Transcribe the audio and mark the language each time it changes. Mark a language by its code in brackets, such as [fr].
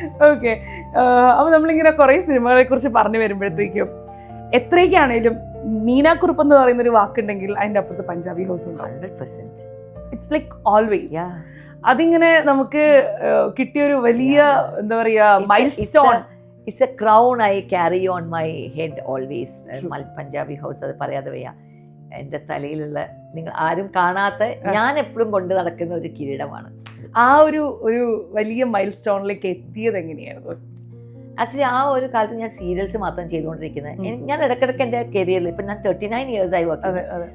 [ml] Okay, അപ്പൊ നമ്മളിങ്ങനെ കുറെ സിനിമകളെ കുറിച്ച് പറഞ്ഞു വരുമ്പോഴത്തേക്കും എത്രയൊക്കെയാണേലും മീനാക്കുറുപ്പ് എന്ന് പറയുന്ന ഒരു വാക്കുണ്ടെങ്കിൽ അതിന്റെ അപ്പുറത്ത് പഞ്ചാബി ഹൗസ് ഉണ്ട്. [en] 100%. It's like always. [ml] അതിങ്ങനെ നമുക്ക് കിട്ടിയൊരു വലിയ എന്താ പറയാ milestone. [en] It's a crown I carry on my head always. [ml] Punjabi house, അത് പറയാതെ വയ്യ. എൻ്റെ തലയിലുള്ള നിങ്ങൾ ആരും കാണാത്ത ഞാൻ എപ്പോഴും കൊണ്ട് നടക്കുന്ന ഒരു കിരീടമാണ്. ആ ഒരു വലിയ മൈൽ സ്റ്റോണിലേക്ക് എത്തിയത് എങ്ങനെയായിരുന്നു? ആക്ച്വലി ആ ഒരു കാലത്ത് ഞാൻ സീരിയൽസ് മാത്രം ചെയ്തുകൊണ്ടിരിക്കുന്നത്. ഞാൻ ഇടയ്ക്കിടയ്ക്ക് എൻ്റെ കരിയറിൽ ഇപ്പം ഞാൻ 39 years ആയി വർക്ക് ചെയ്യുന്നത്.